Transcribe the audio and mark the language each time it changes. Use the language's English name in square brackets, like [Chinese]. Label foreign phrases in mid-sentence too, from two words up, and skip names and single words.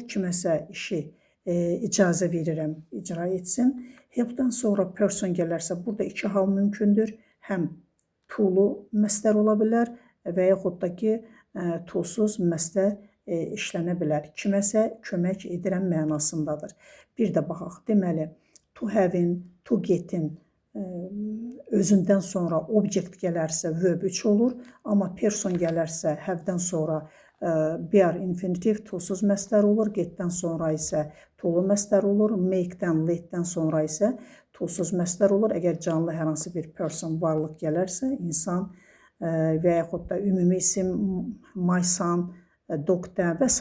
[Azerbaijani] Kiməsə işi icazə verirəm, icra etsin. Help'dən sonra person gələrsə, burada iki hal mümkündür. Həm to'lu məstər ola bilər və yaxud da ki, to'suz məstər işlənə bilər. Kiməsə kömək edirəm mənasındadır. Bir də baxaq, deməli, [English] to have-in, to get-in [Azerbaijani] özündən sonra object gələrsə verb 3 olur, amma person gələrsə have-dən sonra be infinitiv tosuz məstər olur, getdən sonra isə to'lu məstər olur, make-dən, let-dən sonra isə tosuz məstər olur. Əgər canlı hər hansı bir person, varlıq gələrsə, insan və yaxud da ümumi isim, [English] my son, dog-dən [Azerbaijani] və s.